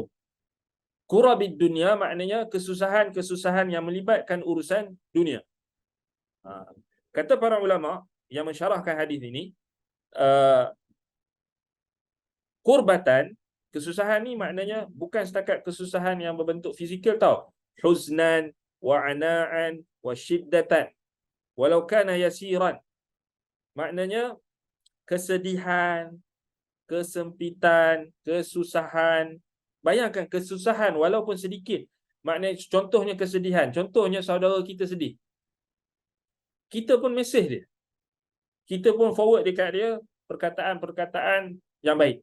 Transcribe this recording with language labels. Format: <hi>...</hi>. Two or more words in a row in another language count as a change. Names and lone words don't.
<ar>كرب الدنيا</ar> <ms>maknanya kesusahan yang melibatkan urusan dunia. Kata para ulama yang mensyarahkan hadis ini, kurbatan, kesusahan ni maknanya bukan setakat kesusahan yang berbentuk fizikal tau.</ms> <ar>حزنا وعناء وشدة ولو كان يسيرا.</ar> <ms>Maknanya kesedihan, kesempitan, kesusahan. Bayangkan kesusahan walaupun sedikit. Maknanya contohnya kesedihan. Contohnya saudara kita sedih. Kita pun mesej dia. Kita pun forward dekat dia perkataan-perkataan yang baik.</ms>